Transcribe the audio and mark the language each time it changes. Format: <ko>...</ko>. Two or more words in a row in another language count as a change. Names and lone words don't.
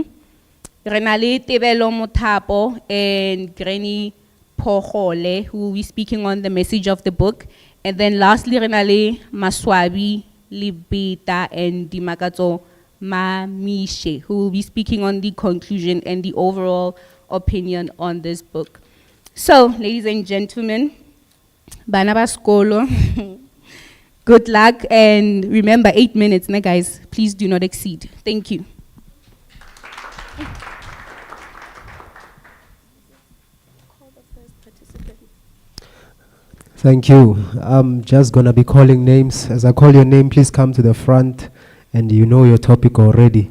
<en>Renale Tebelo Motapo and Granny Pohole, who will be speaking on the message of the book. And then lastly, Renale Maswabi, Libita, and Dimakato Mamishe, who will be speaking on the conclusion and the overall opinion on this book. So, ladies and gentlemen,</en> <nso>bana ba skolo,</nso> <en>good luck, and remember 8 minutes, ne guys, please do not exceed. Thank you. Thank you. I'm just gonna be calling names. As I call your name, please come to the front, and you know your topic already.</en>